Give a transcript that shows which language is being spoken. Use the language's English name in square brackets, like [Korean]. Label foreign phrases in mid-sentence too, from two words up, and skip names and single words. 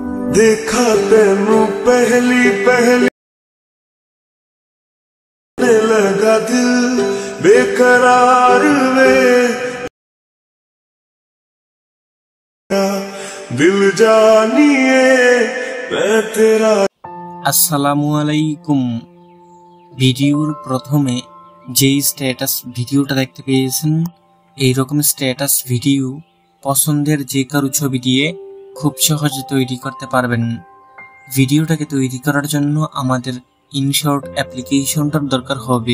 [Punjabi] ਦੇਖਾ ਤੈਨੂੰ ਪਹਿਲੀ ਪਹਿਲੀ ਲੱਗਾ ਦਿਲ ਬੇਕਰਾਰ ਵੇ ਦਿਲ ਜਾਨੀਏ ਮੈਂ ਤੇਰਾ। [Arabic] السلام عليكم. [Bangla] ভিডিওর প্রথমে যেই স্ট্যাটাস ভিডিওটা দেখতে পেয়েছেন, এইরকম [English] status video [Bangla] পছন্দের যে কারো ছবি দিয়ে খুব সহজে তৈরি করতে পারবেন। ভিডিওটাকে তৈরি করার জন্য আমাদের ইনশর্ট অ্যাপ্লিকেশনটার দরকার হবে।